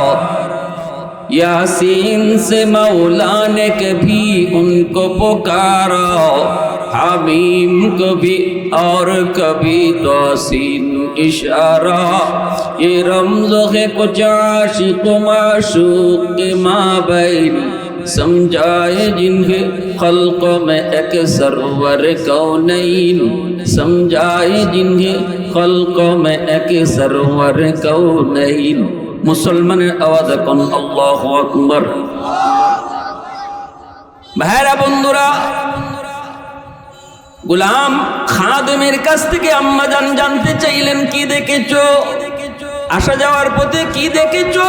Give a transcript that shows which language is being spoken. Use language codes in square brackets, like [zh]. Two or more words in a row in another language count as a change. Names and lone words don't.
[ur] یاسین سے مولا نے کبھی ان کو پکارا، حمیم کو بھی اور کبھی توسین اشارہ، یہ رمز ہے کچھ عاشق و معشوق کے مابین، سمجھائے جنہیں خلقوں میں ایک سرور کونین، سمجھائے جنہیں خلقوں میں ایک سرور کونین۔ [bn] মুসলমানের আওয়াজ এখন [ar] الله أكبر. [bn] ভাইরা বন্ধুরা, গোলাম খাদেমের কাছ থেকে আম্মা জান জানতে চাইলেন, কি দেখেছো? আসা যাওয়ার পথে কি দেখেছো?